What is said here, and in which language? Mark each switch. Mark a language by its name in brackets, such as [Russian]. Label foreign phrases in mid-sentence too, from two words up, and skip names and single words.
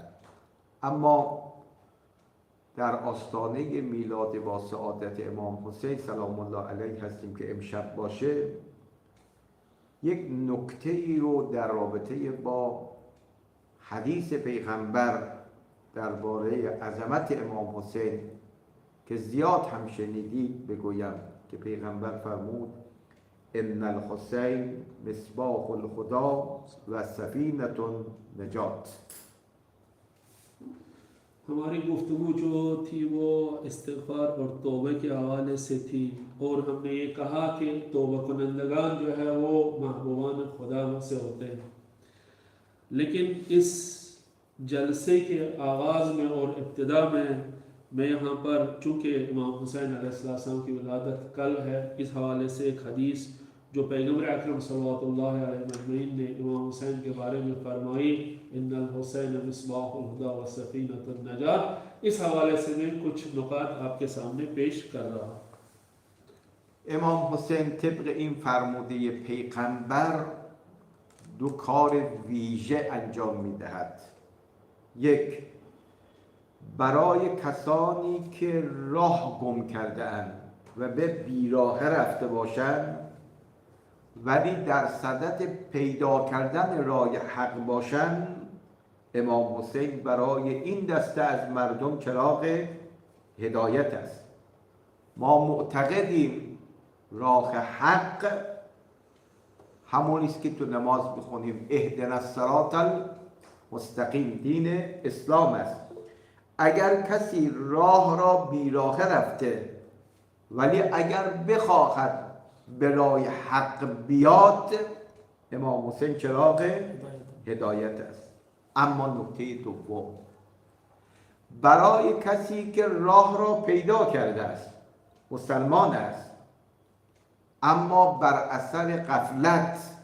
[Persian] اما در آستانه میلاد با سعادت امام حسین [Arabic] سلام الله علیه [Persian] هستیم که امشب باشه یک نکته ای رو در رابطه با حدیث پیغمبر درباره عظمت امام حسین که زیاد هم شنیدید بگویم که پیغمبر فرمود [Arabic] ان الحسین مصباح الهدی و سفینة النجات. [Urdu] ہماری گفتگو جو تھی وہ استغفار اور توبے کے حوالے سے تھی اور ہم نے یہ کہا کہ [Persian] توبه کنندگان [Urdu] جو ہے वो [Persian] محبوبان خدا [Urdu] سے ہوتے ہیں، لیکن اس جلسے کے آغاز میں اور ابتدا میں میں یہاں پر چونکہ امام حسین علیہ السلام کی ولادت کل ہے، اس حوالے سے ایک حدیث جو پیغمبر اکرم [Arabic] صلی اللہ علیہ وسلم [Urdu] نے امام حسین کے بارے میں فرمائی [Arabic] إن الحسين مصباح الهدى وسفينة النجاة, [Urdu] اس حوالے سے میں کچھ نکات آپ کے سامنے پیش کر رہا ہوں. [Persian] امام حسین طبق این فرموده پیغمبر 2 کار ویژه انجام میدهد. 1 برای کسانی که راه گم کرده اند و به بیراه رفته باشند ولی در صدد پیدا کردن راه حق باشند، امام حسین برای این دسته از مردم چراغ هدایت است. ما معتقدیم راه حق همون است که تو نماز بخونیم [Arabic] اهدنا الصراط المستقیم، [Persian] دین اسلام است. اگر کسی راه را بیراه رفته ولی اگر بخواهد به راه حق بیاد، امام حسین چراغ هدایت است. اما نکته دوم، برای کسی که راه را پیدا کرده است، مسلمان است، اما بر اثر غفلت